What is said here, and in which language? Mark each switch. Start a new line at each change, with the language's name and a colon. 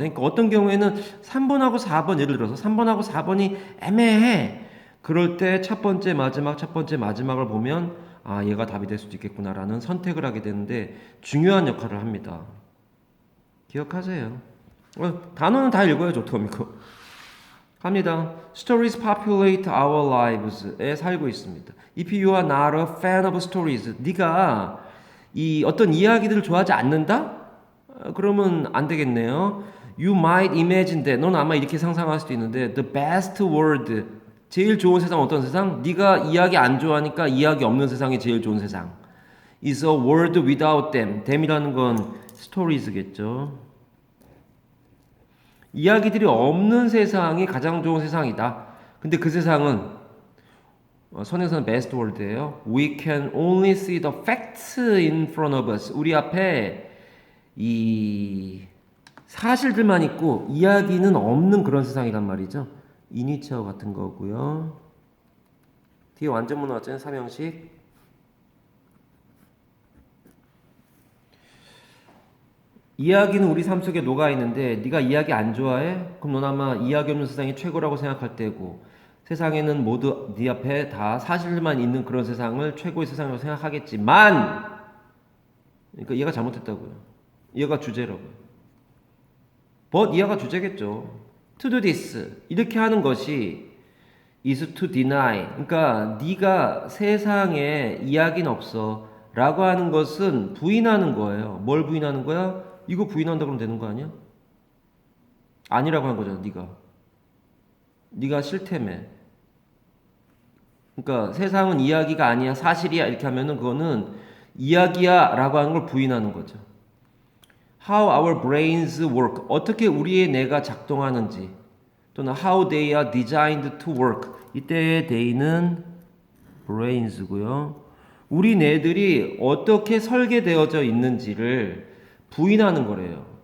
Korean: 그러니까 어떤 경우에는 3번하고 4번, 예를 들어서 3번하고 4번이 애매해. 그럴 때 첫 번째, 마지막, 첫 번째, 마지막을 보면 아, 얘가 답이 될 수도 있겠구나라는 선택을 하게 되는데 중요한 역할을 합니다. 기억하세요. 단어는 다 읽어야죠, 어떡합니까? 갑니다.
English: Stories populate our lives
Korean: 에 살고 있습니다.
English: If you are not a fan of stories,
Korean: 네가 이 어떤 이야기들을 좋아하지 않는다? 그러면 안 되겠네요.
English: You might imagine that.
Korean: 넌 아마 이렇게 상상할 수도 있는데
English: the best world,
Korean: 제일 좋은 세상 어떤 세상? 네가 이야기 안 좋아하니까 이야기 없는 세상이 제일 좋은 세상.
English: Is a world without them. them
Korean: 이라는 건
English: stories겠죠.
Korean: 이야기들이 없는 세상이 가장 좋은 세상이다. 근데 그 세상은 선에서는
English: best world
Korean: 예요.
English: We can only see the facts in front of us.
Korean: 우리 앞에 이 사실들만 있고 이야기는 없는 그런 세상이란 말이죠. 이니치어 같은 거고요. 뒤에 완전문 나왔잖아요. 삼형식. 이야기는 우리 삶 속에 녹아 있는데 네가 이야기 안 좋아해? 그럼 넌 아마 이야기 없는 세상이 최고라고 생각할 때고, 세상에는 모두 네 앞에 다 사실만 있는 그런 세상을 최고의 세상이라고 생각하겠지만, 그러니까 얘가 잘못했다고요. 얘가 주제라고요.
English: But
Korean: 얘가 주제겠죠.
English: To do this,
Korean: 이렇게 하는 것이
English: is to deny.
Korean: 그러니까 네가 세상에 이야기는 없어 라고 하는 것은 부인하는 거예요. 뭘 부인하는 거야? 이거 부인한다 그러면 되는 거 아니야? 아니라고 한 거잖아. 네가 싫다며. 그러니까 세상은 이야기가 아니야, 사실이야 이렇게 하면은 그거는 이야기야 라고 하는 걸 부인하는 거죠.
English: How our brains work,
Korean: 어떻게 우리의 뇌가 작동하는지,
English: 또는 how they are designed to work.
Korean: 이때의 they는 brains고요. 우리 뇌들이 어떻게 설계되어져 있는지를 부인하는 거래요.